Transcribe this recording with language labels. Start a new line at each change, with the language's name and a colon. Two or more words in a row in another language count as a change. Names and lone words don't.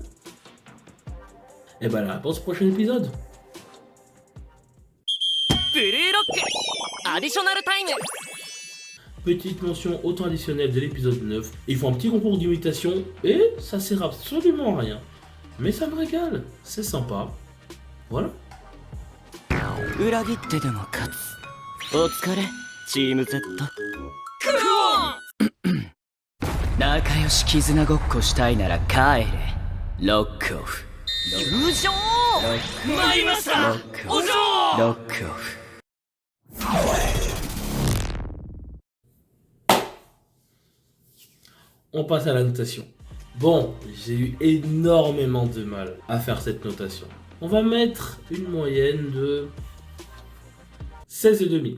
French: Et ben la réponse au prochain épisode. Petite mention au temps additionnel de l'épisode 9. Ils font un petit concours d'imitation et ça sert absolument à rien. Mais ça me régale, c'est sympa. Voilà.
Japanese: 裏切ってでも勝つ。お疲れ、チーム Z。仲良し絆ごっこしたいなら帰れ。ロックオフ。優勝参りましたお嬢ロックオフ。
French: On passe à la notation. Bon, j'ai eu énormément de mal à faire cette notation. On va mettre une moyenne de 16,5.